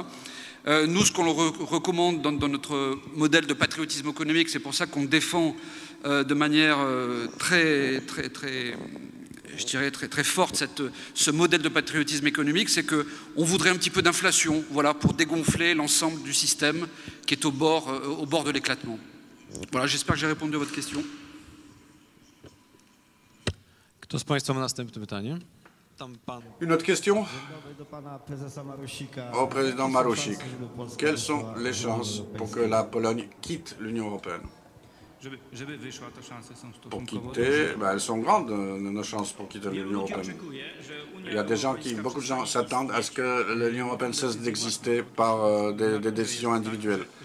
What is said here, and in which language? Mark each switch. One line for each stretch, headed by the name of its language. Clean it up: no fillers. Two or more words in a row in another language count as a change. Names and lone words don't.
French: Nous, ce qu'on recommande dans notre modèle de patriotisme économique, c'est pour ça qu'on défend de manière très forte ce modèle de patriotisme économique, c'est qu'on voudrait un petit peu d'inflation, voilà, pour dégonfler l'ensemble du système qui est au bord de l'éclatement. Voilà, j'espère que j'ai répondu à votre question.
Polish: Kto z Państwa ma następne pytanie?
French: Une autre question au président Marusik. Quelles sont les chances pour que la Pologne quitte l'Union européenne? pour quitter, ben, elles sont grandes, nos chances pour quitter l'Union européenne. Il y a des gens beaucoup de gens s'attendent à ce que l'Union européenne cesse d'exister par des décisions individuelles.